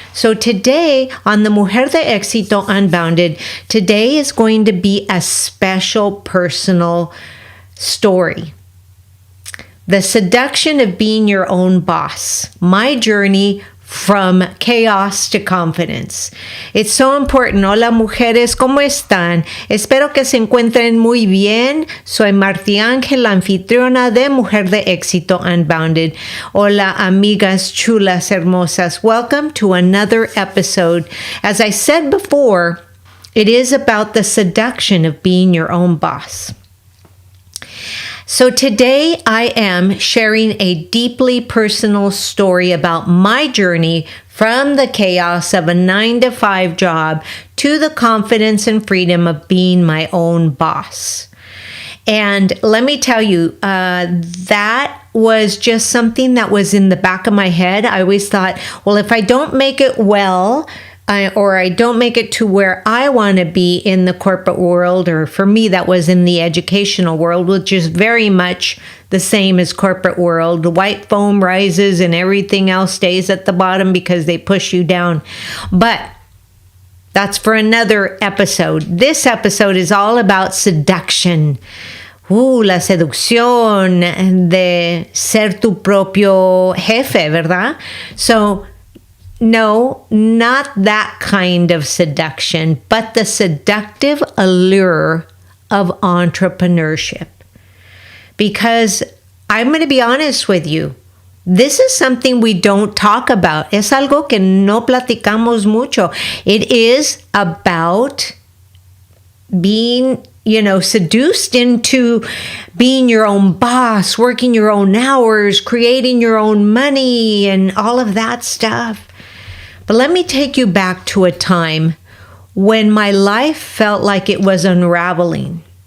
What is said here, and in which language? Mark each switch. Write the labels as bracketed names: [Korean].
[English] So today on the Mujer De Exito Unbounded, today is going to be a special personal story. The seduction of being your own boss. My journey from chaos to confidence. It's so important. [Spanish] Hola mujeres, ¿cómo están? Espero que se encuentren muy bien. Soy Marti Ángel, la anfitriona de Mujer De Exito Unbounded. Hola amigas chulas hermosas. [English] Welcome to another episode. As I said before, it is about the seduction of being your own boss. So today I am sharing a deeply personal story about my journey from the chaos of a 9-to-5 job to the confidence and freedom of being my own boss. And let me tell you, that was just something that was in the back of my head. I always thought, well, if I don't make it well, or I don't make it to where I want to be in the corporate world, or for me, that was in the educational world, which is very much the same as corporate world. The white foam rises and everything else stays at the bottom because they push you down. But that's for another episode. This episode is all about seduction. [Spanish] La seducción de ser tu propio jefe, ¿verdad? [English] So, no, not that kind of seduction, but the seductive allure of entrepreneurship. Because I'm going to be honest with you, this is something we don't talk about. [Spanish] Es algo que no platicamos mucho. [English] It is about being, seduced into being your own boss, working your own hours, creating your own money, and all of that stuff. But let me take you back to a time when my life felt like it was unraveling.